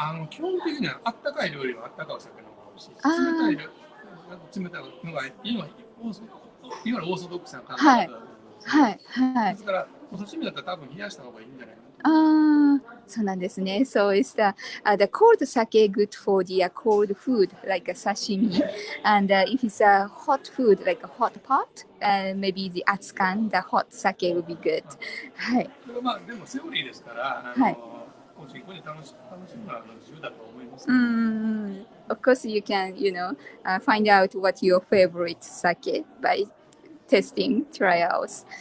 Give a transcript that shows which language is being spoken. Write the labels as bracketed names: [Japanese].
[Japanese] 基本的にはあったかい料理はあったかいお酒の方が美味しい。冷たいのがいわゆるオーソドックスな考え方だと思うんです。ですからお刺身だったら多分冷やした方がいいんじゃないかな。そうなんですね。 [English] So is the cold sake good for the cold food like a sashimi, and if it's a hot food like a hot pot, maybe the atsukan, the hot sake will be good. [Japanese] はい。まあでもセオリーですから、個人個人楽しむのは自由だと思います。 [English] Of course, you can, find out what your favorite sake by testing trials.